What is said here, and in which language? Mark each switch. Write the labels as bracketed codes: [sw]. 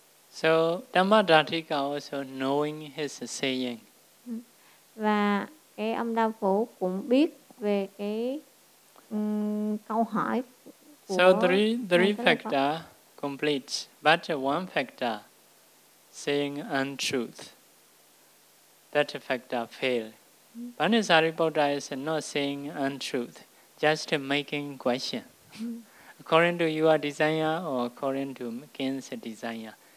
[en] So Dhammadhatika also knowing his saying. [vi] Và cái ông đao phủ cũng biết về cái câu hỏi của. [en] So three factor complete, but one factor saying untruth. That factor fail. Banisaribodha is not saying untruth, just making question. According to your desire or according to King's desire.